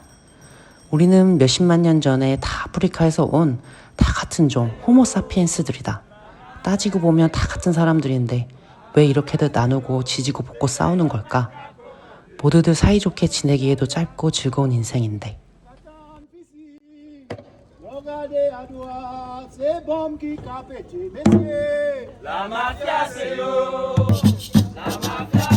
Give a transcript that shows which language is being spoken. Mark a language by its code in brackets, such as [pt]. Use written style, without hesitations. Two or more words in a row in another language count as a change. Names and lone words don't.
[ko] 우리는 몇십만 년 전에 다 아프리카에서 온 다 같은 종 호모사피엔스들이다. 따지고 보면 다 같은 사람들인데 왜 이렇게들 나누고 지지고 볶고 싸우는 걸까? 모두들 사이좋게 지내기에도 짧고 즐거운 인생인데. [fr] regardez à droite, c'est bombe qui capte, messieurs. La mafia c'est yo, la mafia